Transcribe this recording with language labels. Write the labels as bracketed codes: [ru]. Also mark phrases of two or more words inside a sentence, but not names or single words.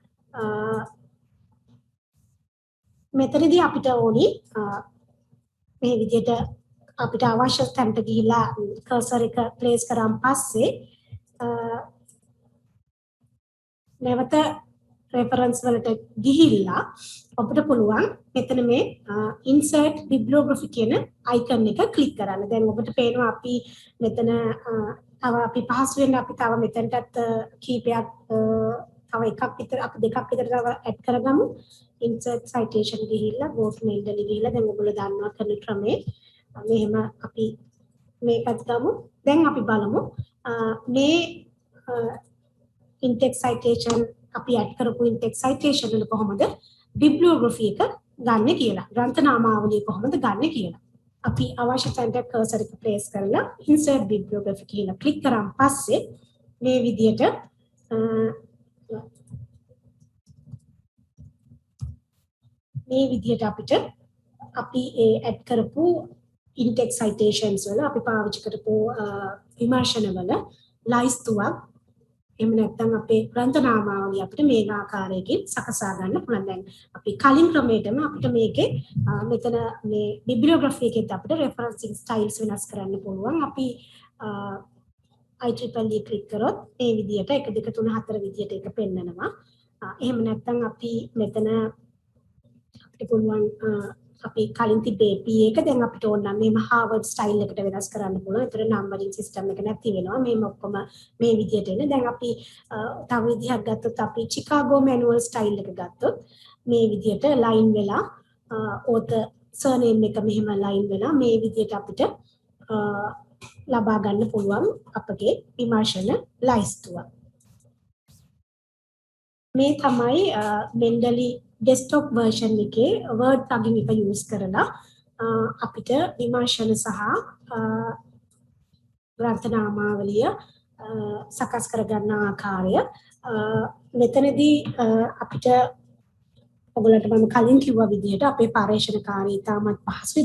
[si] මෙතනදී අපිට ඕනි මේ විදිහට අපිට අවශ්‍ය තැනට ගිහිලා කර්සර් එක ප්ලේස් කරාන් පස්සේ නැවත රෙෆරන්ස් වලට ගිහිල්ලා අපිට පුළුවන් මෙතන මේ [en] insert bibliography [si] කියන icon එක ක්ලික් කරන්න. දැන් ඔබට පේනවා අපි මෙතන තව අපි පහසුවෙන් අපි තව මෙතනටත් කීපයක් තව එකක් විතර අපි දෙකක් විතර තව ඇඩ් කරගමු. [en] insert citation [si] ගිහිල්ලා [en] go to Mendeley [si] ගිහිල්ලා දැන් ඔයගොල්ලෝ දන්නවා කරන ක්‍රමේ මෙහෙම අපි මේකත් ගමු. දැන් අපි බලමු මේ [en] in-text citation [si] අපි ඇඩ් කරපු [en] in-text citation [si] වල කොහොමද bibliography එක ගන්න කියලා. ග්‍රන්ථ නාමාවලිය කොහොමද ගන්න කියලා. අපි අවශ්‍ය තැනට cursor එක place කරලා [en] insert bibliography [si] කියලා click කරාන් පස්සේ මේ විදියට අපිට අපි ඒ ඇඩ් කරපු [en] in-text citations [si] වල අපි පාවිච්චි කරපු විමර්ශන වල ලයිස්තුවක් එහෙම නැත්නම් අපේ ග්‍රන්ථ නාමාවලිය අපිට මේ ආකාරයකින් සකසා ගන්න පුළුවන්. දැන් අපි කලින් ක්‍රමයටම අපිට මේකේ මෙතන මේ bibliography එකෙත් අපිට [en] referencing styles [si] වෙනස් කරන්න පුළුවන්. අපි IEEE ක්ලික් කරොත් මේ විදියට 1 2 3 4 විදියට ඒක පෙන්නනවා. එහෙම නැත්නම් අපි මෙතන අපිට පුළුවන් අපි කලින් තිබේ PA එක දැන් අපිට ඕන නම් මේ Harvard style එකට වෙනස් කරන්න පුළුවන්. ඒතර [en] numbering system [si] එක නැති වෙනවා. මේ ඔක්කොම මේ විදියට එන. දැන් අපි තව විදිහක් ගත්තොත් අපි Chicago manual style එක ගත්තොත් මේ විදියට line වෙලා [en] author surname [si] එක මෙහෙම line වෙලා මේ විදියට අපිට ලබා ගන්න පුළුවන් අපගේ විමර්ශන ලයිස්තුව. මේ තමයි Mendeley [en] desktop version [si] එකේ [en] word plugin [si] එක use කරලා අපිට විමර්ශන සහ ග්‍රන්ථ නාමාවලිය සකස් කරගන්න ආකාරය මෙතනදී අපිට ඔයගොල්ලන්ට මම කලින් කිව්වා විදිහට අපේ පරිශනාකාරී තාමත් පහසුයි.